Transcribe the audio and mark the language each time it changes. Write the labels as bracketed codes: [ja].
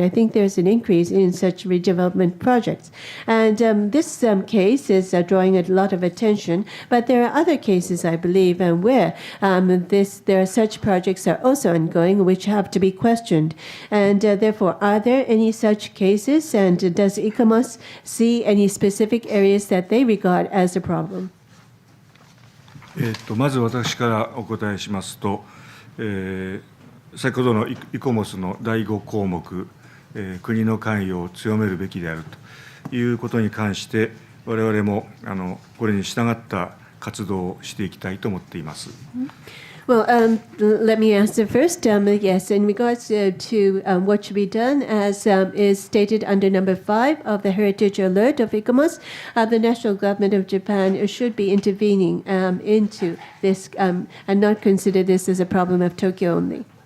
[en] I think there's an increase in such redevelopment projects. And this case is drawing a lot of attention, but there are other cases, I believe, where there are such projects are also ongoing which have to be questioned. And therefore, are there any such cases? And does ICOMOS see any specific areas that they regard as a problem? [ja] まず私からお答えしますと、先ほどのイコモスの第5項目、国の関与を強めるべきであるということに関して、我々もこれに従った活動をしていきたいと思っています。 [en] Well, let me answer first. Yes, in regards to what should be done, as is stated under number 5 of the Heritage Alert of ICOMOS, the national government of Japan should be intervening into this and not consider this as a problem of Tokyo only.